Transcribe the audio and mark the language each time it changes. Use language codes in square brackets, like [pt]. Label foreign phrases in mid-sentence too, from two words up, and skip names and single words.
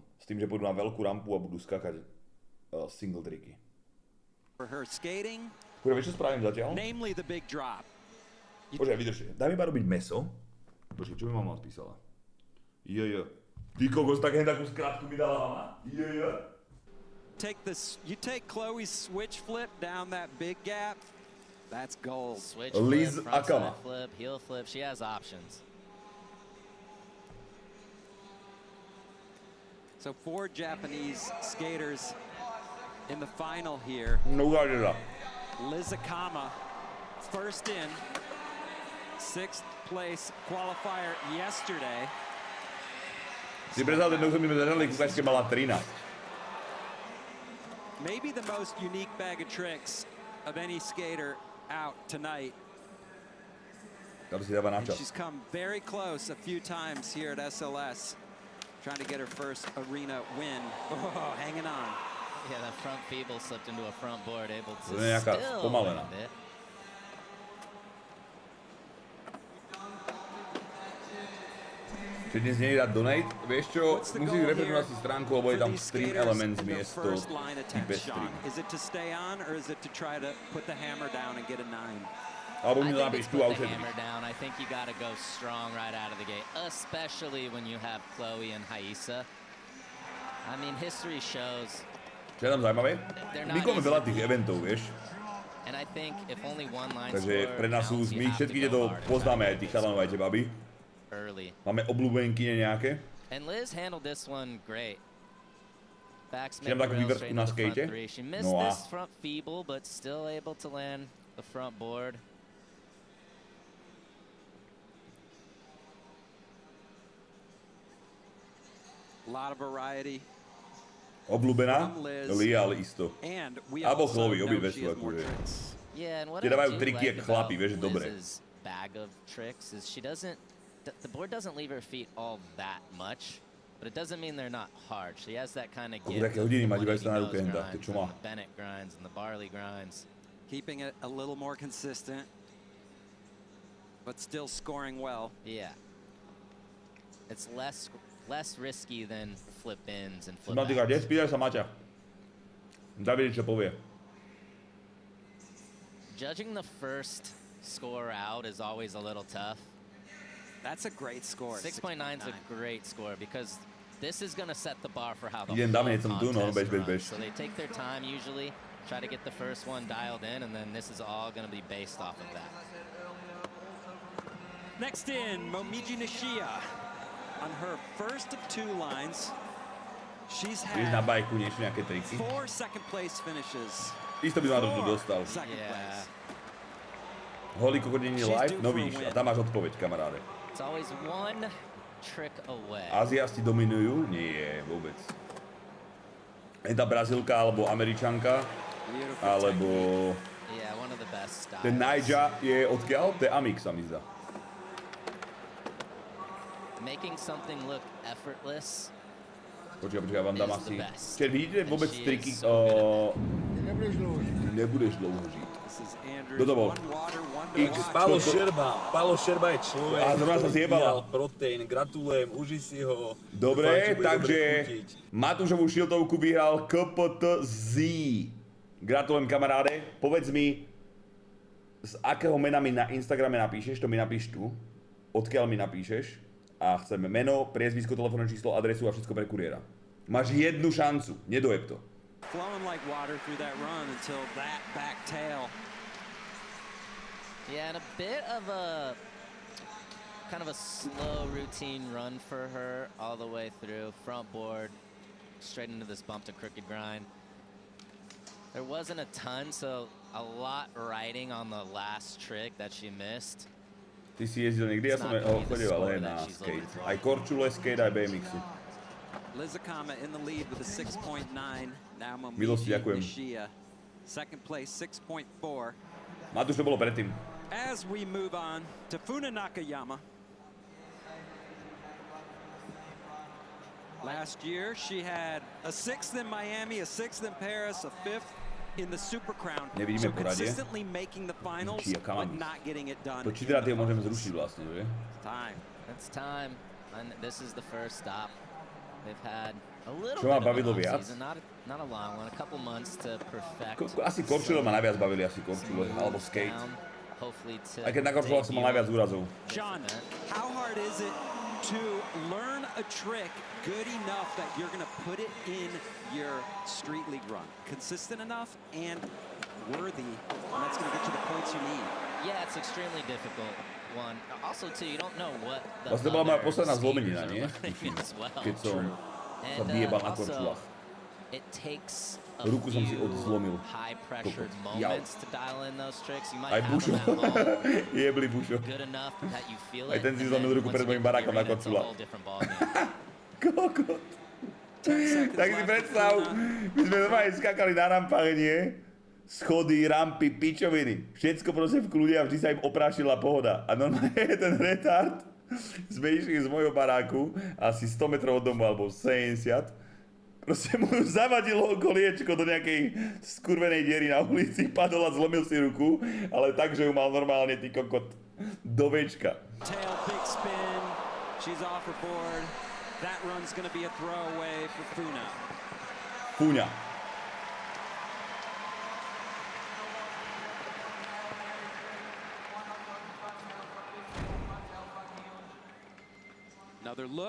[sk] S tým, že pôjdu na veľkú rampu a budú skakať single triky. Kurva, vieš, čo spravím zatiaľ? Počkaj, vydržte. Daj mi iba robiť meso. Počkaj, čo mi mama odpísala? Ty kokos, tak takú skratku mi dala mama? [en] You take Chloe's switch flip down that big gap. That's gold. Switch Liz flip, front Akama. side flip, heel flip. She has options. So 4 Japanese skaters in the final here. [sk] No ukáže sa. [en] Liz Akama, first in, 6th place qualifier yesterday. [sk] Si predstav, ten sme začali kúkať, keď mala 13. [en] Maybe the most unique bag of tricks of any skater out tonight. [sk] Tam si dáva na čas. [en] She's come very close a few times here at SLS, trying to get her first arena win. Oh, hanging on. Yeah, that front feeble slipped into a front board, able to [sk] To je nejaká [en] still [sk] spomalená. [en] land it. [sk] Čiže dnes nie je dať donate, vieš čo, musíš refreshnúť si stránku, lebo je tam Stream Elements miesto [en] type stream. [sk] Alebo mi to napíš tu a už [en] I think you gotta go strong right out of the gate, especially when you have Chloe and Haisa. I mean, history shows. [sk] Čo je tam zaujímavé? My máme veľa tých eventov, vieš. [en] And I think if only one line [sk] Takže pre nás sú, my všetky tieto poznáme aj tých chalanov, aj tie baby. [en] Early. [sk] Máme obľúbenkyne nejaké. [en] And Liz handled this one great. [sk] Čiže mám takú výverzku na skate. [en] She missed this front feeble, but still able to land the front board. A lot of variety. [sk] Obľúbená? Lial isto. Alebo Chloe, obidve sú akože. Tie dávajú triky jak chlapi, vieš, dobre. [en] Bag of tricks is she doesn't. The board doesn't leave her feet all that much, but it doesn't mean they're not hard. She has that kind of gift. [sk] Také hodiny má, dívaj sa na ruke henta, to čo má. [en] The Bennett grinds and the Barley grinds. Keeping it a little more consistent, but still scoring well. Yeah. It's less risky than flip ins and flip outs. [sk] Kde spýtaj sa Maťa. David, čo povie. [en] Judging the first score out is always a little tough. That's a great score. 6.9 is a great score because this is going to set the bar for how the whole contest runs. So they take their time usually, try to get the first one dialed in, and then this is all going to be based off of that. Next in, Momiji Nishia. On her first of 2 lines, she's had 4 second place finishes. [sk] Isto by ma to tu dostal. Holý kokodení live? No víš, a tam máš odpoveď, kamaráde. [en] It's always one trick away. [sk] Aziasti dominujú? Nie, vôbec. Je tá Brazílka, alebo Američanka, alebo... [en] Yeah, one of the best styles. [sk] Ten Nigel je odkiaľ? To je Amik, sa mi zdá. [en] Making something look effortless. [sk] Počkaj, vám dám asi... Čiže vidíte vôbec triky... Nebudeš dlouho žiť. Kto to bol? Pálo Šerba je človek, A zrovna sa zjebala. proteín, gratulujem, uži si ho. Dobre, takže Matúšovú šiltovku vyhral KPTZ. Gratulujem, kamaráde. Povedz mi, z akého mena mi na Instagrame napíšeš, to mi napíš tu. Odkiaľ mi napíšeš. A chceme meno, priezvisko, telefónne číslo, adresu a všetko pre kuriéra. Máš jednu šancu, nedojeb to. [en] Flowing like water through that run until that back tail. Yeah, and a bit of a kind of a slow routine run for her all the way through. Front board, straight into this bump to crooked grind. There wasn't a ton, so a lot riding on the last trick that she missed. [sk] Ty si jezdil niekdy, ja som chodil ale na skate. Aj korčule, skate, aj BMX-y. [en] Lizakama in the lead with a 6.9. Now [sk] Milosti, ďakujem. [en] Nishia. Second place, 6.4. [sk] Matúš, to bolo predtým. [en] As we move on to Funa Nakayama. Last year, she had a 6th in Miami, a 6th in Paris, a 5th in the Super Crown. [sk] Nevidíme [en] So [sk] poradie. [en] consistently making the finals, but not getting it done. [sk] To či teda tie môžeme zrušiť vlastne, že? [en] Time. It's time, and this is the first stop. They've had a little [sk] Čo ma [en] bit [sk] bavilo [en] of an [sk] viac? [en] off-season, not a long one, a couple months to perfect. [sk] Asi korčule ma najviac bavili, asi korčule, alebo skate. [en] Hopefully to [sk] Aj keď na korčulách som mal najviac úrazov. [en] Sean, how hard is it to learn a trick good enough that you're going to put it in your street league run? Consistent enough and worthy, and that's going to get you the points you need. Yeah, it's extremely difficult one. Also, too, you don't know what the [sk] Vlastne bola moja [en] other [sk] posledná [en] skaters [sk] zlomenina, [en] are [sk] nie? [en] learning as well. [sk] Keď som sa vyjebal na korčulách. [en] It takes a [sk] Ruku som si [en] few [sk] odzlomil. [en] high-pressured [sk] Kokot. Jau. [en] moments to dial in those tricks. You might [sk] Aj [en] have [sk] Bušo. [en] them at home [sk] Jebli Bušo. [en] good enough that you feel [sk] Aj [en] it. [sk] ten si [en] and [sk] zlomil [en] then [sk] ruku [en] once [sk] pred [en] you [sk] mojím [en] get [sk] barákom na [en] your in, it's a [sk] korčulách. [en] whole different ballgame. [sk] Kokot. Tak si predstav, my sme normálne skakali na rampách, nie? Schody, rampy, pičoviny. Všetko proste v kľude a vždy sa im oprášila pohoda. A normálne ten retard sme išli z mojho baráku asi 100 metrov od domu, alebo 70. Proste mu zavadilo koliečko do nejakej skurvenej diery na ulici, padol a zlomil si ruku, ale tak, že ju mal normálne ty kokot do večka. [en] Tail, big spin. She's off her board. That run's going to be a throwaway for Funa. [sk] Fúňa. [en] Another look.